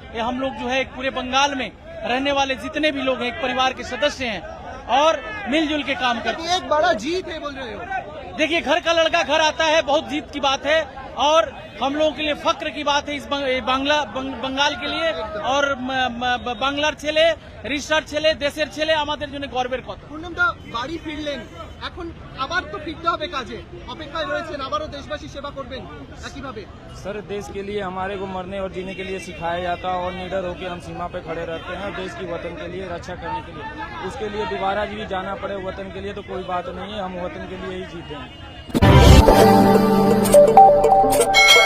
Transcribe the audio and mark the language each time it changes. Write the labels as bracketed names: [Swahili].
[Hindi] ये हम लोग जो है एक पूरे बंगाल में रहने वाले जितने भी लोग हैं, एक परिवार के सदस्य हैं और मिलजुल के काम करते हैं। ये एक बड़ा जीत है बोल रहे हो? देखिए, घर का लड़का घर आता है, बहुत जीत की बात है, और हम लोगों के लिए फक्र की बात है इस बंगाल के लिए। [Bangla] और বাংলার ছেলে, রিসার ছেলে, দেশের ছেলে আমাদের জন্য গর্বের কথা। পূর্ণমদা বাড়ি ফিরলেন, এখন আবার তো ফিরতে হবে কাজে, অপেক্ষায় রয়েছেন, আবারও দেশবাসী সেবা করবেন একইভাবে। [Hindi] सर, देश के लिए हमारे को मरने और जीने के लिए सिखाया जाता है, और निडर होकर हम सीमा पे खड़े रहते हैं देश की वतन के लिए रक्षा करने के लिए। उसके लिए दोबारा भी जाना पड़े वतन के लिए तो कोई बात नहीं है, हम वतन के लिए ही जीते हैं।